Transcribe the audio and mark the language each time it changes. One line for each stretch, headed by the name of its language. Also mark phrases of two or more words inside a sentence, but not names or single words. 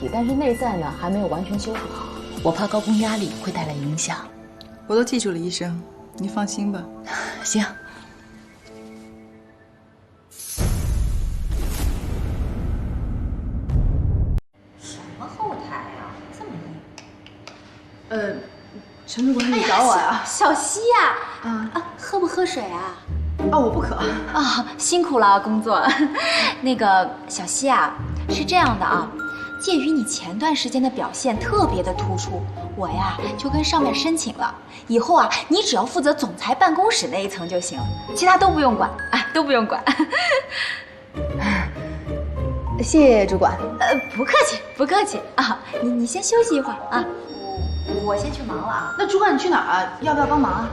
Chinese: 但是內在呢還沒有完全修復好，我怕高空壓力會帶來影響。我都記住了，醫生，你放心吧。行。什麼后台啊，这么硬？陈主管，你找我呀？小溪呀，喝不喝水啊？我不渴。辛苦了工作。那个小溪啊，是这样的啊。鉴于你前段时间的表现特別的突出，我呀就跟上面申請了，以後啊你只要負責總裁辦公室那一層就行，其他都不用管，都不用管。謝謝主管。不客氣，不客氣啊。你先休息一會兒啊，我先去忙了啊。那主管你去哪儿啊？要不要幫忙啊？